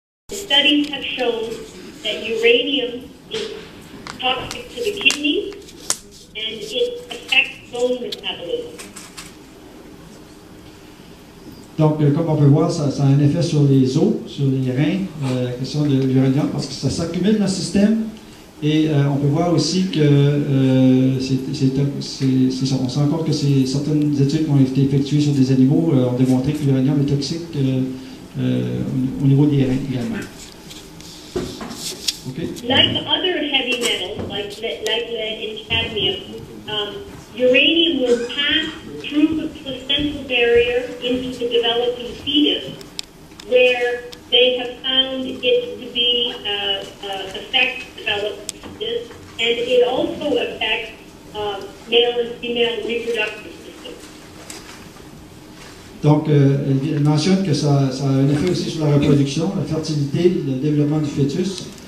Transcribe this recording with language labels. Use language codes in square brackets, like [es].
[en] Studies have shown that uranium is toxic to the kidneys and it affects bone metabolism. [fr] Donc, comme on peut voir, ça a un effet sur les os, sur les reins, la question de l'uranium, parce que ça s'accumule dans le système. Et on peut voir aussi que on se rend compte que certaines études qui ont été effectuées sur des animaux ont démontré que l'uranium est toxique au niveau des reins également. [en] Okay. Like other heavy metals, like lead and cadmium, uranium will pass through the placental barrier into the developing fetus, where they have found it to be affect developing fetus, and it also affects male and female reproductive systems. [fr] Donc, elle mentionne que ça a un effet aussi sur la reproduction, la fertilité, le développement du fœtus.